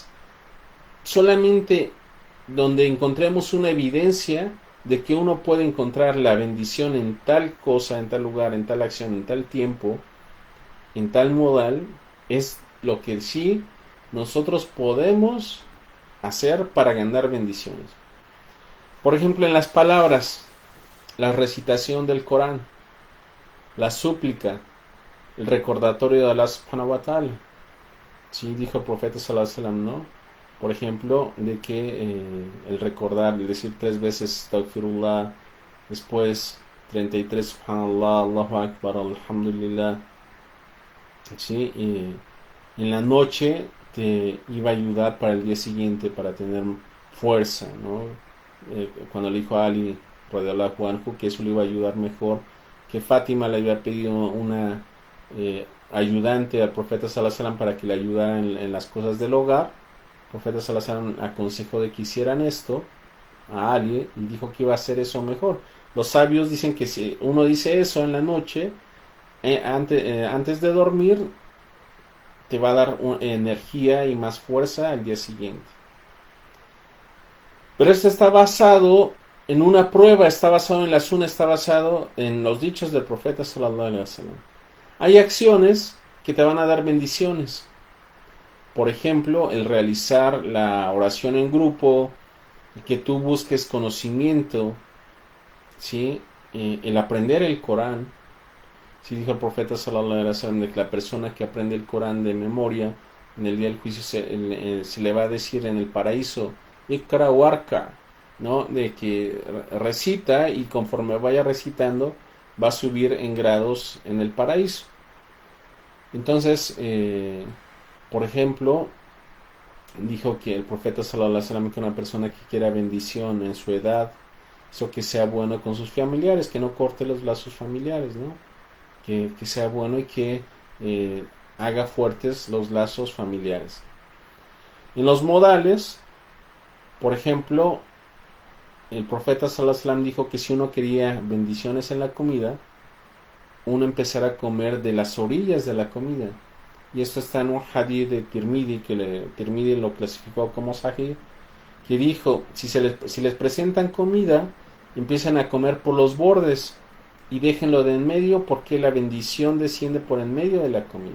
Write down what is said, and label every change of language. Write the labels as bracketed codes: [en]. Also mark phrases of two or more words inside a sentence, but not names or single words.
[es] Solamente donde encontremos una evidencia de que uno puede encontrar la bendición en tal cosa, en tal lugar, en tal acción, en tal tiempo, en tal modal, es lo que sí nosotros podemos hacer para ganar bendiciones. Por ejemplo, en las palabras, la recitación del Corán, la súplica, el recordatorio de Allah [ar] سبحانه وتعالى. [es] Sí, dijo el profeta [ar] صلى الله عليه وسلم, [es] ¿no? Por ejemplo, de que el recordar, el decir 3 veces Astaghfirullah, después 33 [ar] سبحان الله، الله أكبر، الحمد لله, [es] ¿sí? En la noche te iba a ayudar para el día siguiente, para tener fuerza, ¿no? Cuando le dijo a Ali [ar] رضي الله عنه [es] que eso le iba a ayudar mejor, que Fátima le había pedido una ayudante al profeta [ar] صلى الله عليه وسلم [es] para que le ayudara en las cosas del hogar. El profeta [ar] صلى الله عليه وسلم [es] aconsejó de que hicieran esto a Ali y dijo que iba a hacer eso mejor. Los sabios dicen que si uno dice eso en la noche, antes de dormir, te va a dar energía y más fuerza al día siguiente. Pero esto está basado en una prueba, está basado en la sunna, está basado en los dichos del profeta [ar] صلى الله عليه وسلم. [es] Hay acciones que te van a dar bendiciones. Por ejemplo, el realizar la oración en grupo, que tú busques conocimiento, ¿sí? El aprender el Corán. Sí, dijo el profeta [ar] صلى الله عليه وسلم [es] de que la persona que aprende el Corán de memoria, en el día del juicio se le va a decir en el paraíso, [ar] اقرأ وارق, [es] ¿no? De que recita y conforme vaya recitando va a subir en grados en el paraíso. Entonces, por ejemplo, dijo que el profeta [ar] صلى الله عليه وسلم [es] que una persona que quiera bendición en su edad, eso que sea bueno con sus familiares, que no corte los lazos familiares, ¿no? Que sea bueno y que haga fuertes los lazos familiares. En los modales, por ejemplo, el profeta [ar] صلى الله عليه وسلم [es] dijo que si uno quería bendiciones en la comida, uno empezara a comer de las orillas de la comida. Y esto está en un hadith de Tirmidhi, que Tirmidhi lo clasificó como sahih, que dijo, si les presentan comida, empiezan a comer por los bordes y déjenlo de en medio porque la bendición desciende por en medio de la comida.